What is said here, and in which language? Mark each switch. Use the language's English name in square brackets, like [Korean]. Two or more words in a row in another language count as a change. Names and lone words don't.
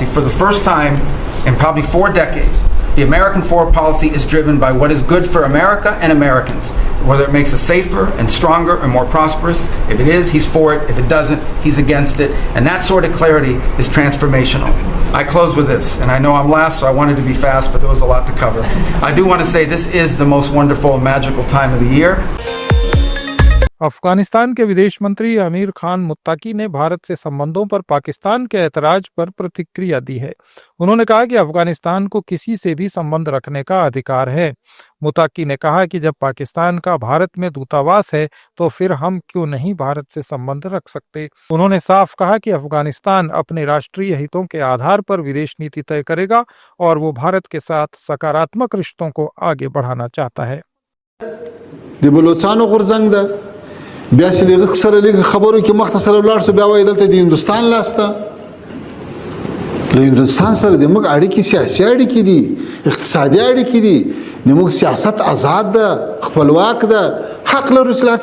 [English] For the first time in probably 4 decades, the American foreign policy is driven by what is good for America and Americans, whether it makes us safer and stronger and more prosperous. If it is, he's for it. If it doesn't, he's against it. And that sort of clarity is transformational. I close with this, and I know I'm last, so I wanted to be fast, but there was a lot to cover. I do want to say this is the most wonderful and magical time of the year. [Hindi] अफगानिस्तान के विदेश मंत्री अमीर खान मुत्ताकी ने भारत से संबंधों पर पाकिस्तान के ऐतराज पर प्रतिक्रिया दी है। उन्होंने कहा कि अफगानिस्तान को किसी से भी संबंध रखने का अधिकार है। मुत्ताकी ने कहा कि जब पाकिस्तान का भारत में दूतावास है तो फिर हम क्यों नहीं भारत से संबंध रख सकते। उन्होंने साफ कहा कि अफगानिस्तान अपने राष्ट्रीय हितों के आधार पर विदेश नीति तय करेगा और वो भारत के साथ सकारात्मक रिश्तों को आगे बढ़ाना चाहता है। [Pashto] بیا چې دغه سره لږ خبرو کې مختصر ولاړ شو بیا وایي دلته د هندوستان لاسته له هندوستان سره د موږ اړیکې سیاسي اړیکې دي اقتصادي اړیکې دي د موږ سیاست آزاد ده خپلواک ده حق لرو چې هر